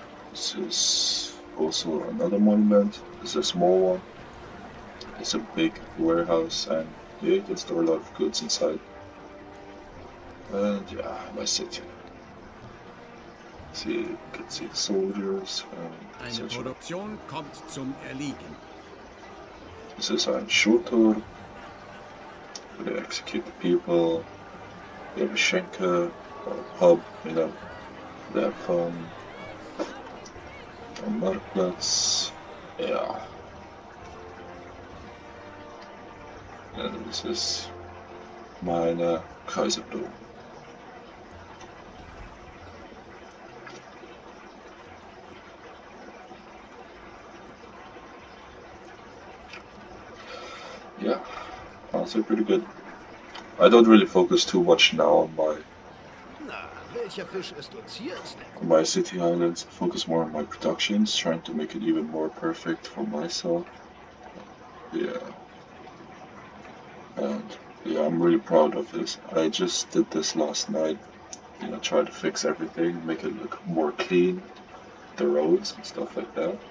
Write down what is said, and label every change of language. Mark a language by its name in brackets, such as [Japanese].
[English] This is also another monument. It's a small one. It's a big warehouse, and yeah, you can store a lot of goods inside. And yeah, my city. See, you can see the soldiers and [German] Eine etc. Produktion kommt zum Erliegen. [English] This is a shooter. They execute the people. They have a schenker or a pub, they have fun. And marketplace, yeah. And this is [German] meine Kaiserblume. [English] Yeah, honestly pretty good. I don't really focus too much now on [German] Na, welcher Fisch ist uns hier ins Netz? [English] my city islands. I focus more on my productions, trying to make it even more perfect for myself. Yeah. And yeah, I'm really proud of this. I just did this last night. Try to fix everything, make it look more clean, the roads and stuff like that.